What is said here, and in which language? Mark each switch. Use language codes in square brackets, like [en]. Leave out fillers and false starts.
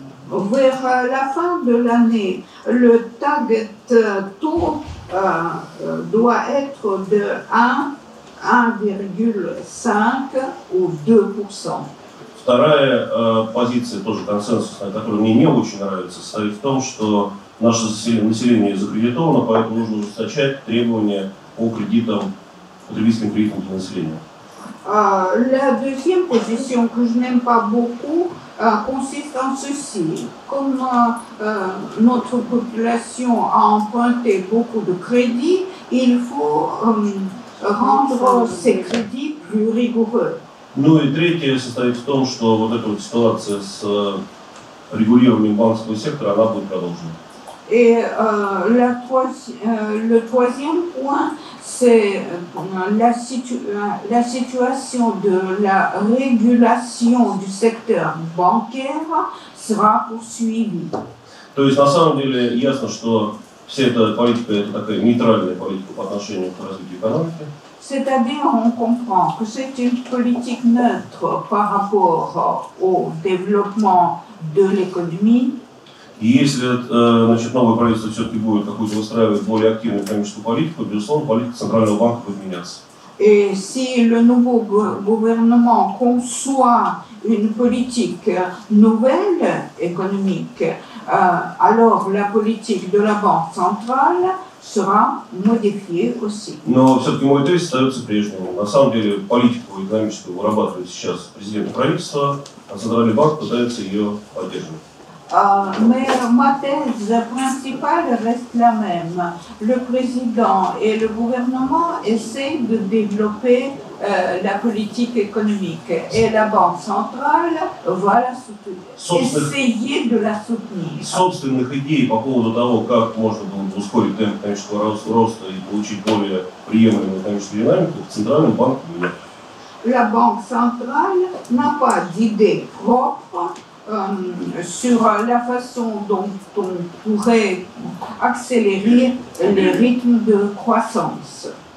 [fr] Vers la fin de l'année, le target taux doit être de 1,5 ou 2%. [ru] Вторая позиция, тоже консенсусная, которая мне не очень нравится, состоит в том, что наше население закредитовано, поэтому нужно ужесточать требования по кредитам, потребительским кредитам для населения. [fr] La deuxième position que je n'aime pas beaucoup consiste en ceci. Comme notre population a emprunté beaucoup de crédits, il faut rendre ces crédits plus rigoureux. [ru] Ну и третье состоит в том, что вот эта вот ситуация с регулированием банковского сектора, она будет продолжена. [fr] Et le troisième point, c'est la situation de la régulation du secteur bancaire sera poursuivie. [ru] То есть на самом деле ясно, что вся эта политика это такая нейтральная политика по отношению к развитию экономики. [fr] C'est-à-dire, on comprend que c'est une politique neutre par rapport au développement de l'économie. [ru] И если значит, новое правительство все-таки будет какую-то выстраивать более активную экономическую политику, безусловно, политика Центрального банка будет меняться. [fr] Et si le nouveau gouvernement conçoit une politique nouvelle économique, alors la politique de la Banque centrale sera modifiée aussi. [ru] Но все-таки мой тезис остается прежним. На самом деле политику экономическую вырабатывает сейчас президент и правительство, а Центральный банк пытается ее поддерживать. [fr] Mais ma thèse principale reste la même. Le président et le gouvernement essaient de développer la politique économique et la Banque centrale va la soutenir. Essayer de la soutenir. [ru] Собственных идей по поводу того, как можно было бы ускорить темп экономического роста и получить более приемлемую экономическую динамику, в Центральном банке нет. [fr] La Banque centrale n'a pas d'idée propre sur la façon dont on pourrait accélérer les rythmes de croissance.